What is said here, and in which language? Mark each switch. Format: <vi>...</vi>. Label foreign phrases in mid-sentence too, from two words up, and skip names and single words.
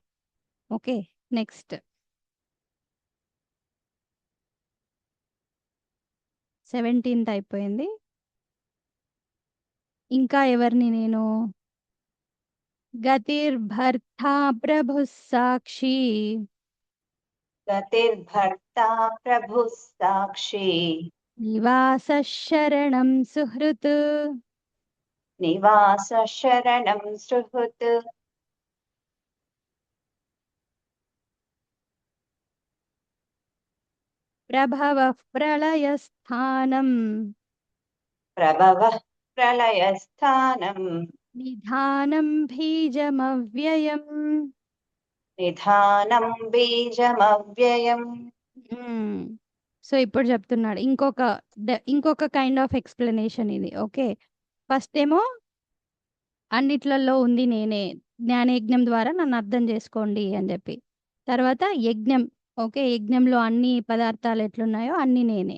<en>Okay. Next 17th</en> <te>అయిపోయింది. ఇంకా ఎవరిని నేను</te> <sa>గతిర్భర్తా ప్రభుః సాక్షి गतिर्भर्ता प्रभुः साक्षी నివాసः శరణం సుహృత్ निवासः शरणं सुहृत् ప్రభవః ప్రళయస్థానం प्रभवः प्रलयस्थानं నిధానం బీజమవ్యయం. निधानं बीजमव्ययम्</sa> <te>హ్మ్. సో, ఇప్పుడు చెప్తున్నాడు. ఇంకొక</te> <en>kind of explanation</en> <te>ఇది. ఓకే. ఫస్ట్ ఏమో అన్నిట్లల్లో ఉంది నేనే. జ్ఞానయజ్ఞం ద్వారా నన్ను అర్థం చేసుకోండి అని జెప్పి. తర్వాత యజ్ఞం. ఓకే. యజ్ఞంలో అన్ని పదార్థాలు ఎట్లున్నాయో అన్నీ నేనే.</te>